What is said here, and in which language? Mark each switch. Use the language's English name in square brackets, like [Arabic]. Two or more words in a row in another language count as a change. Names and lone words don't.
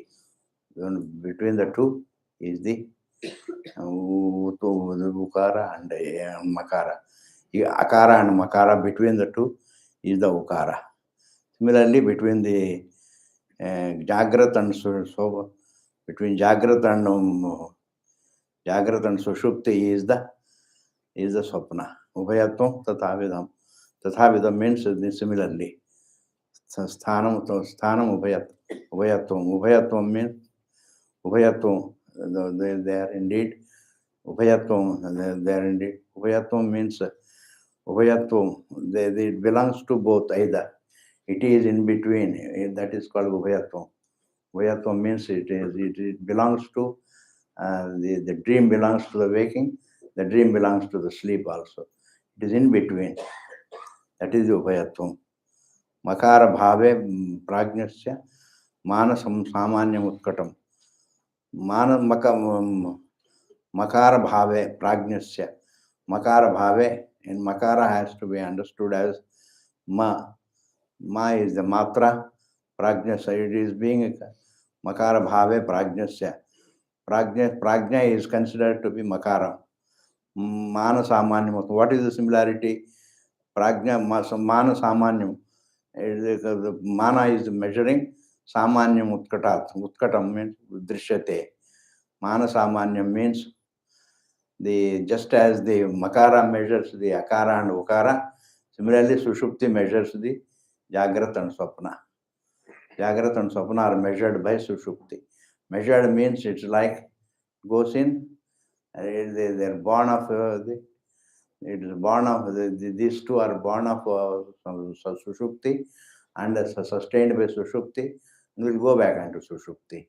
[English] Between the two is the Ukara and Makara. Akara and Makara, between the two is the Ukara. Similarly, between the Jagrat and Soba, between Jagrat and Sushupti is the Swapna. [Sanskrit] Ubhayatvam Tathavidam. [English] Tathavidam means similarly. [Sanskrit] Sthanam Ubhayatvam. [English] Ubhayatvam means Ubhayatvam. They are indeed. Ubhayatvam, they are indeed. Ubhayatvam means Ubhayatvam. It belongs to both either. It is in between. That is called Ubhayatvam. Ubhayatvam means it belongs to the dream belongs to the waking. The dream belongs to the sleep also. It is in between. That is Ubhayatvam. [Sanskrit] Makara bhave prajnasya manasam samanyam utkatam. Makara bhave prajnasya. Makara bhave, [English] in Makara has to be understood as Ma. Ma is the Matra, Prajnasya. It is being [Sanskrit] Makara bhave prajnasya. [English] Prajna is considered to be Makara. [Sanskrit] Mana samanyam. [English] What is the similarity? Prajna, [Sanskrit] mana samanyam. [English] Mana is measuring, [Sanskrit] samanyam utkatat. [English] Utkatam means drishyate. [Sanskrit] Mana samanyam [English] means just as the Makara measures the Akara and Ukara, similarly Sushupti measures the Jagrat and Swapna. Jagrat and Swapna are measured by Sushupti. Measured means it's like goes in, they're born of these two are born of Sushupti and sustained by Sushupti, and will go back into Sushupti.